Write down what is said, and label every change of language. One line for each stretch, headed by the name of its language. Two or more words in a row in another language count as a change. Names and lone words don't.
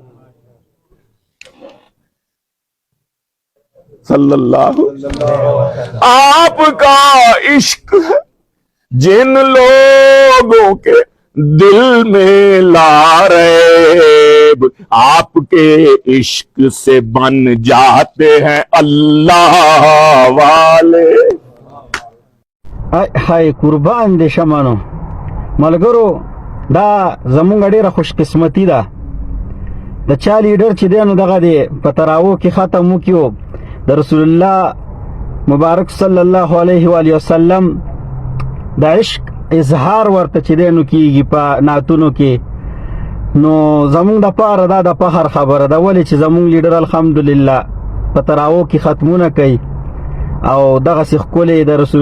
Arabic: صلی اللہ
Urdu: آپ کا عشق ہے جن لوگوں کے دل میں
Arabic: لا ریب
Urdu: آپ کے عشق سے بن جاتے ہیں اللہ والے
Pashto: هاي قربان دې شمانو ملګرو دا زمونږ ډیره خوش قسمتي ده د چا لیډر چې دی نو دغه دی په تراو کې ختم وکړو د رسول الله مبارک
Arabic: صلی الله علیه و آله وسلم
Pashto: د عشق اظهار ورته چې دی نو کیږي په نعتونو کې نو زمونږ دپاره دا د فخر خبره ده ولې چې زمونږ لیډر الحمدلله په تراو کې ختمونه کوي او دغسې ښکلې د رسول